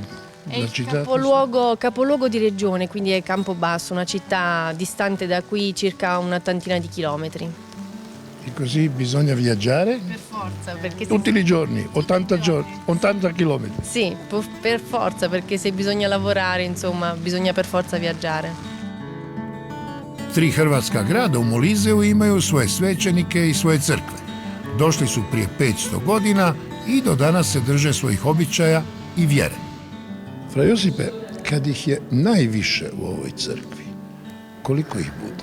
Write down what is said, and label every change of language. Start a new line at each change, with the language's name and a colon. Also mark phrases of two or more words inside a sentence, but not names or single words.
Italian: È il capoluogo di regione, quindi è Campobasso, una città distante da qui circa una tantina di chilometri. E così bisogna viaggiare? Per forza, perché tutti i giorni, 80 giorni, 80 chilometri. Sì, per forza, perché se bisogna lavorare, insomma, bisogna per forza viaggiare.
Croatian: 3 hrvatska grada u Moliseu imaju svoje svećenike i svoje crkve. Došli su prije 500 godina i do danas se drže svojih običaja i vjere. Fra Josipe, kad ih je najviše u ovoj crkvi, koliko ih bude?